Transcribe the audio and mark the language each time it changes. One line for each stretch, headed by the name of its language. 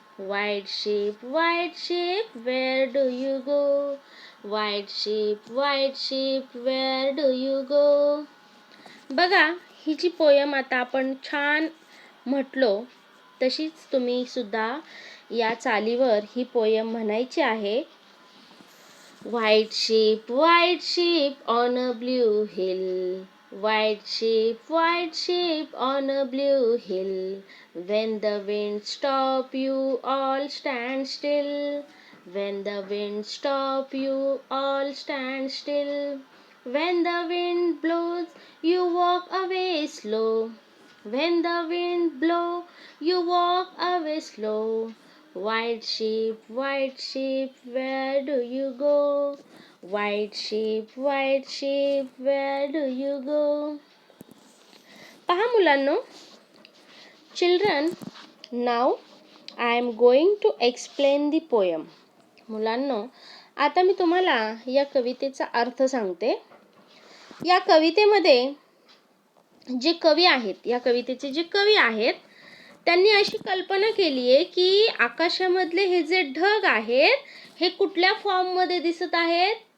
English: White sheep, where do you go? White sheep, where do you go?
Marathi: बघा, ही जी poem आता आपण छान म्हटलो तशीच तुम्ही सुद्धा या चालीवर ही पोयम म्हणायची आहे.
English: White sheep on a blue hill. White sheep on a blue hill. When the wind stop, you all stand still. When the wind stop, you all stand still. When the wind blows, you walk away slow. When the wind blows, you walk away slow. White sheep, where do you go? White sheep, where do you go?
Marathi: पहा मुलांनो,
English: children, now I am going to explain the poem.
Marathi: मुलांनो, आता मी तुम्हाला या कवितेचा अर्थ सांगते. या कवितेमध्ये जे कवी आहेत, या कवितेचे जे कवी आहेत त्यांनी अशी कल्पना केली आहे की आकाशामधले हे जे ढग आहेत हे कुठल्या फॉर्ममध्ये दिसत आहेत?